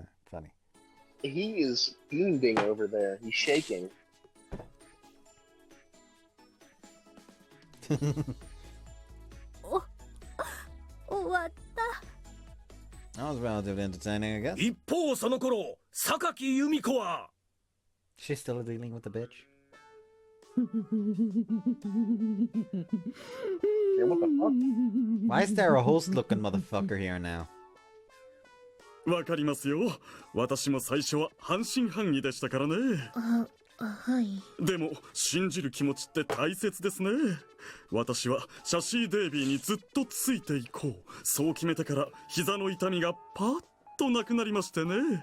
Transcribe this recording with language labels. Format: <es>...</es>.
<en>Funny. He is fiending over there. He's shaking.</en> <ja>終わった。</ja> <en>That was relatively entertaining, I guess.</en> <ja>一方その頃榊由美子は</ja> <en>She's still dealing with the bitch. Yeah, what the fuck? Why is there a host-looking motherfucker here now?</en> <ja>わかりますよ。私も最初は半信半疑でしたからね。はい。でも信じる気持ちって大切ですね。私はシャシー・デイビーにずっとついていこう。そう決めてから膝の痛みがパッとなくなりましてね。</ja>